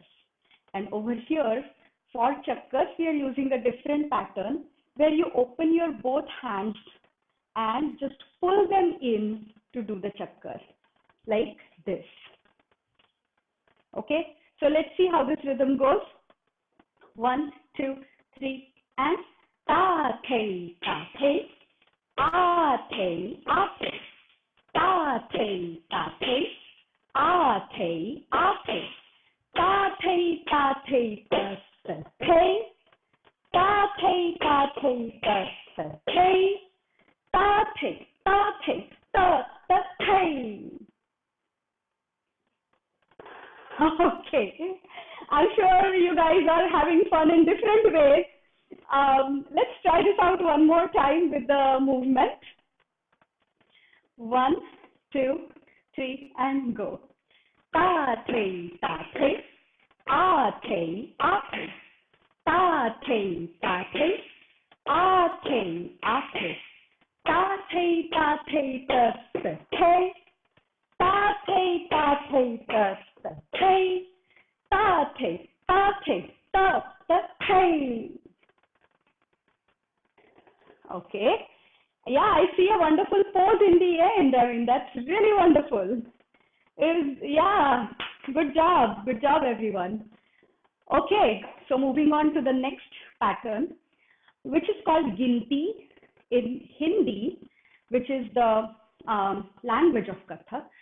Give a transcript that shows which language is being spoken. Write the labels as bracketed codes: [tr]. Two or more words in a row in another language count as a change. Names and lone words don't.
[en] And over here, for chakkars, we are using a different pattern where you open your both hands and just pull them in to do the chakkar, like this. Okay, so let's see how this rhythm goes. 1, 2, 3, and ta thei ta thei, a thei a thei, ta thei ta thei, a thei a thei, ta thei ta thei ta ta thei, ta thei ta thei ta ta thei, ta thei ta thei ta ta thei. Okay, I'm sure you guys are having fun in different ways. Let's try this out one more time with the movement. 1, 2, 3, and go. Ta thei ta thei, a thei a thei, ta thei ta thei, a thei a thei, ta thei ta thei ta ta thei, ta thei ta thei ta ta thei, ta thei ta thei ta ta thei. Okay. Yeah, I see a wonderful pose in the end. I mean, that's really wonderful. Yeah, good job. Good job, everyone. Okay, so moving on to the next pattern, which is called Ginti in Hindi, which is the language of Kathak.